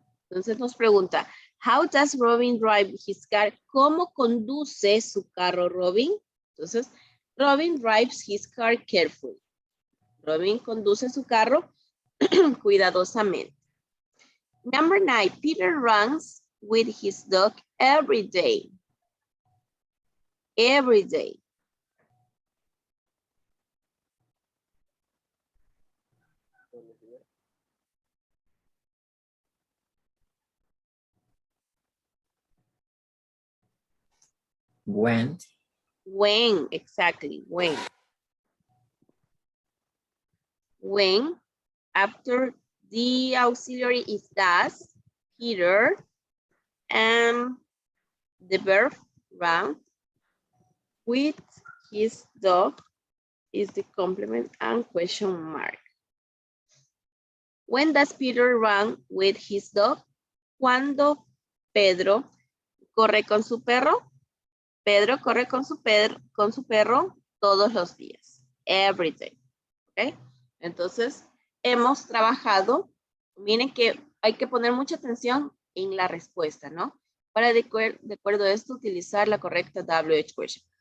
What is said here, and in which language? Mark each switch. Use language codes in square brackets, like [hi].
[es] Entonces nos pregunta, [en] how does Robin drive his car? [es] ¿Cómo conduce su carro Robin? Entonces, [en] Robin drives his car carefully. [es] Robin conduce su carro cuidadosamente. [en] Number 9, Peter runs with his dog every day. Every day. When? When, exactly, when. When, after the auxiliary is does, Peter, and the verb run with his dog is the complement and question mark. When does Peter run with his dog? [es] Cuando Pedro corre con su perro. Pedro corre con su perro todos los días. [en] Every day. Okay. [es] Entonces, hemos trabajado, miren que hay que poner mucha atención en la respuesta, ¿no? Para de acuerdo a esto, utilizar la correcta WH question.